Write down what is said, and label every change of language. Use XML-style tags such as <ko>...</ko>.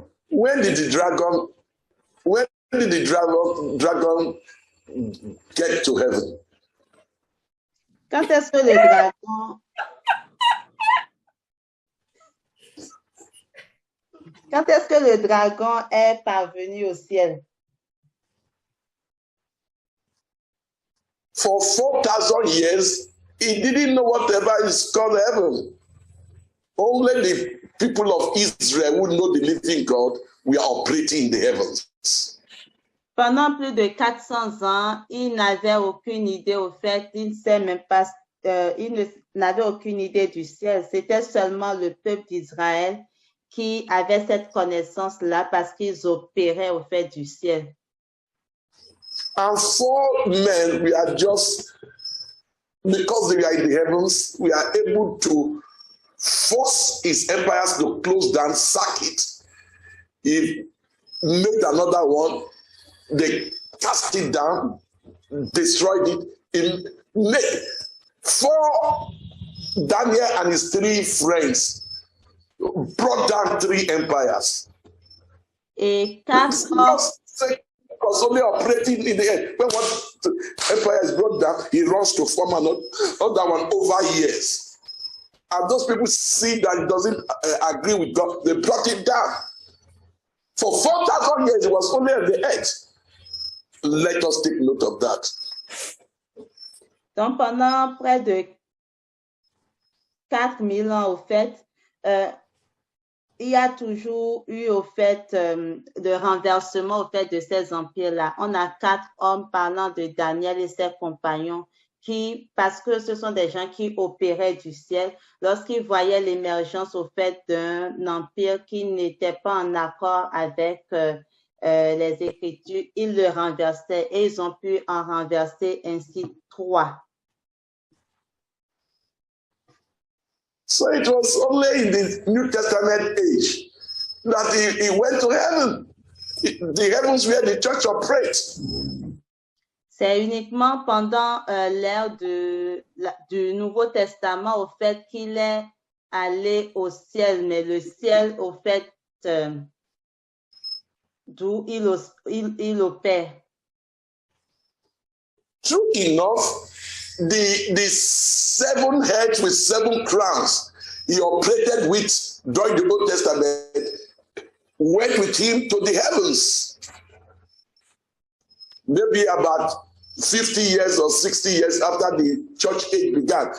<en>When did the dragon get to heaven?</en> <fr>Quand est-ce que le dragon... Quand est-ce que le dragon est parvenu au ciel?</fr> <en>For 4,000 years, he didn't know whatever is called heaven. Only the people of Israel who know the living God, we are operating in the heavens.</en> <fr>Pendant plus de 400 ans, il n'avait aucune idée au fait, il n'avait aucune idée du ciel. C'était seulement le peuple d'Israël qui avait cette connaissance-là parce qu'ils opéraient au fait du ciel.</fr> <en>And for men, we are just, because we are in the heavens, we are able to force his empires to close down, sack it. He made another one, they cast it down, destroyed it. For Daniel and his 3 friends brought down 3 empires.</en> <fr>Et 4 hommes...</fr> <en>Was only operating in the air. When one empire is brought down, he runs to form another one over years. And those people see that it doesn't agree with God, they brought it down. For 4,000 years, it was only on the earth. Let us take note of that.</en> <fr>Donc, pendant près de 4000 ans, au fait, il y a toujours eu, au fait, le renversement, au fait, de ces empires-là. On a 4 hommes parlant de Daniel et ses compagnons qui, parce que ce sont des gens qui opéraient du ciel, lorsqu'ils voyaient l'émergence, au fait, d'un empire qui n'était pas en accord avec les Écritures, ils le renversaient et ils ont pu en renverser ainsi 3.</fr> <en>So it was only in the New Testament age that he went to heaven. The heavens where the church operates.</en> <fr>C'est uniquement pendant l'ère du Nouveau Testament au fait qu'il est allé au ciel, mais le ciel au fait d'où il opère.</fr> <en>True enough, the 7 heads with 7 crowns he operated with during the Old Testament went with him to the heavens. Maybe about 50 years or 60 years after the church age began.</en>